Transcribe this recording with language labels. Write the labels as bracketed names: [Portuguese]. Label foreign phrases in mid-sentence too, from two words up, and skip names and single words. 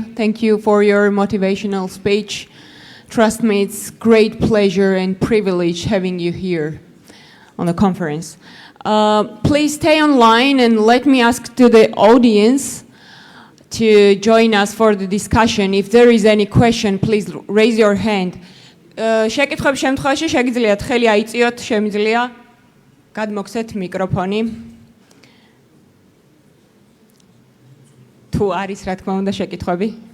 [English] Thank you for your motivational speech. Trust me, it's great pleasure and privilege having you here on the conference. Please stay online and let me ask to the audience to join us for the discussion. If there is any question, please raise your hand. [Georgian] შეკითხვების შემთხვევაში შეგიძლიათ ხელი აიწიოთ, შემიძლია გადმოგცეთ მიკროფონი. თუ არის, რა თქმა უნდა, შეკითხვები.